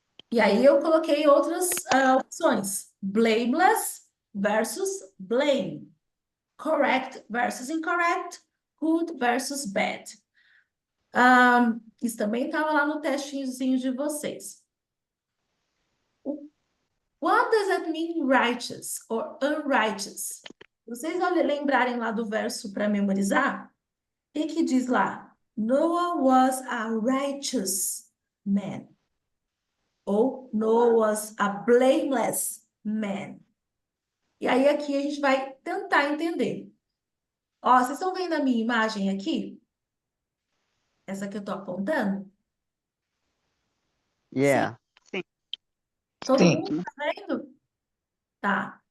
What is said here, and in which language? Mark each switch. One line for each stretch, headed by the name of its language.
Portuguese: E aí eu coloquei outras opções.
English: Blameless versus blame. Correct versus incorrect. Good versus bad.
Portuguese: Isso também estava lá no testinhozinho de vocês.
English: What does that mean, righteous or unrighteous?
Portuguese: Vocês vão lembrarem lá do verso para memorizar? O que diz lá?
English: Noah was a righteous man. Ou Noah was a blameless man.
Portuguese: E aí aqui a gente vai tentar entender. Ó, vocês estão vendo a minha imagem aqui? Essa que eu estou apontando?
English: Yeah.
Portuguese: Todo Sim. mundo tá vendo? Tá.